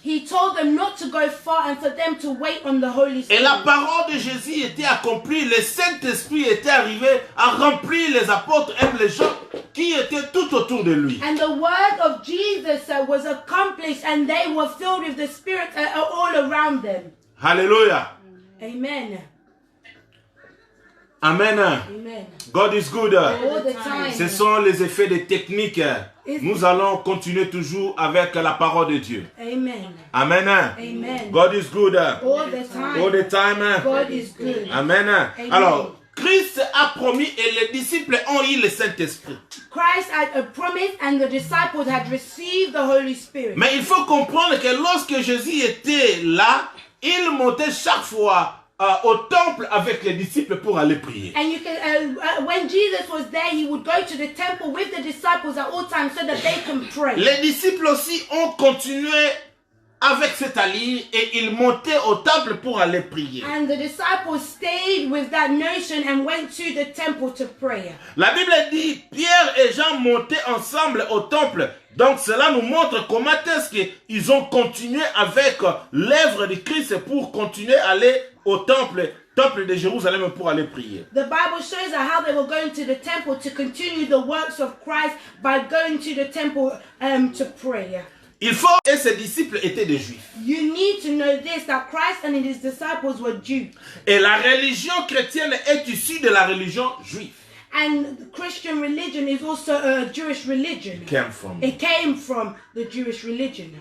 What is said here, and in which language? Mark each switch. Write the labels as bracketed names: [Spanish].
[English] He told them not to go far and for them to wait on the Holy [French] Et [English] Spirit. [French] la parole de Jésus était accomplie. Le Saint-Esprit était arrivé à remplir les apôtres et les gens qui étaient tout autour de lui. [English] And the word of Jesus was accomplished and they were filled with the Spirit all around them. [French] Alléluia. [English] Amen. Amen. Amen. God is good. All the time. [French] Ce sont les effets des techniques. Nous allons continuer toujours avec la parole de Dieu. [English] Amen. Amen. Amen. God is good. All the time. All the time. God is good. Amen. Amen. [French] Alors, Christ a promis et les disciples ont eu le Saint-Esprit. [English] Christ had a promise and the disciples had received the Holy Spirit. [French] Mais il faut comprendre que lorsque Jésus était là, il montait chaque fois au temple avec les disciples pour aller prier. [English] And you can, when Jesus was there, he would go to the temple with the disciples at all times so that they can pray. [French] Les disciples aussi ont continué avec cette ligne et ils montaient au temple pour aller prier. [English] And the disciples stayed with that notion and went to the temple to pray. [French] La Bible dit Pierre et Jean montaient ensemble au temple. Donc cela nous montre comment est-ce qu'ils ont continué avec l'œuvre de Christ pour continuer à aller au temple de Jérusalem pour aller prier. [English] The Bible shows us how they were going to the temple to continue the works of Christ by going to the temple to pray. [French] Il faut et ses disciples étaient des Juifs. [English] You need to know this, that Christ and his disciples were Jews. [French] Et la religion chrétienne est issue de la religion juive. [English] And the Christian religion is also a Jewish religion. It came from the Jewish religion.